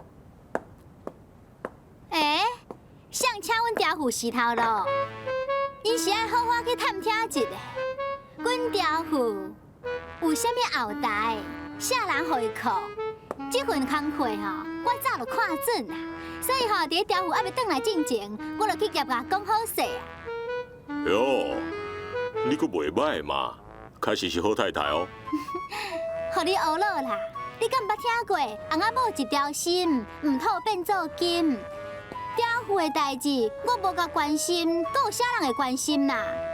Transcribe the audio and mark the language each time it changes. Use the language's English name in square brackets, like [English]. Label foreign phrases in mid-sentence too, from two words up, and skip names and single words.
[Min Nan Chinese] 想请阮刁父洗头路，伊是爱好好去探听一下，阮刁父有啥物后代，啥人互伊靠？这份工课吼，我早就看准啦，所以吼，伫刁父还未转来进前，我就去夹甲讲好势啊。哟，你阁袂歹嘛，确实是好太太哦。互你学了啦，你敢捌听过翁仔某一条心，唔透变做金？刁父的代志，我无甲关心，阁有啥人会关心啦？